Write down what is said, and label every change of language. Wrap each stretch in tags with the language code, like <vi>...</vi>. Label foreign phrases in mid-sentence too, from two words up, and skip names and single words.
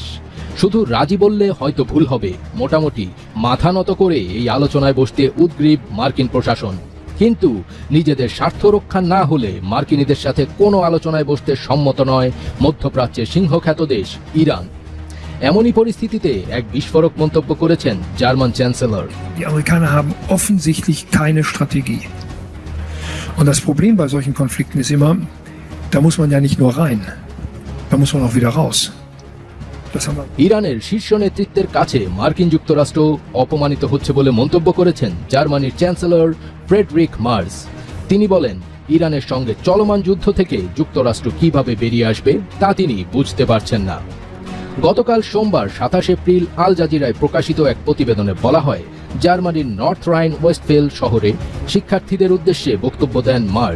<bn>শুধু রাজি বললে হয়তো ভুল হবে, মোটামুটি মাথা নত করে এই আলোচনায় বসতে উদ্গ্রীব মার্কিন প্রশাসন। কিন্তু নিজেদের স্বার্থ রক্ষা না হলে মার্কিনীদের সাথে কোনো আলোচনায় বসতে সম্মত নয় মধ্যপ্রাচ্যের সিংহখ্যাত দেশ ইরান। এমনই পরিস্থিতিতে এক বিস্ফোরক মন্তব্য করেছেন জার্মান চ্যান্সেলর।</bn> <de>Die Amerikaner haben offensichtlich keine Strategie. Und das Problem bei solchen Konflikten ist immer, da muss man ja nicht nur rein, da muss man auch wieder raus.</de> <bn>ইরানের শীর্ষ নেতৃত্বের কাছে মার্কিন যুক্তরাষ্ট্র অপমানিত হচ্ছে বলে মন্তব্য করেছেন জার্মানির চ্যান্সেলর ফ্রেডরিক মার্জ। তিনি বলেন, ইরানের সঙ্গে চলমান যুদ্ধ থেকে যুক্তরাষ্ট্র কিভাবে বেরিয়ে আসবে তা তিনি বুঝতে পারছেন না। গতকাল সোমবার 27 এপ্রিল আল জাজিরায় প্রকাশিত এক প্রতিবেদনে বলা হয়, জার্মানির নর্থ রাইন ওয়েস্টফেল শহরে শিক্ষার্থীদের উদ্দেশ্যে বক্তব্য দেন মার্জ।</bn>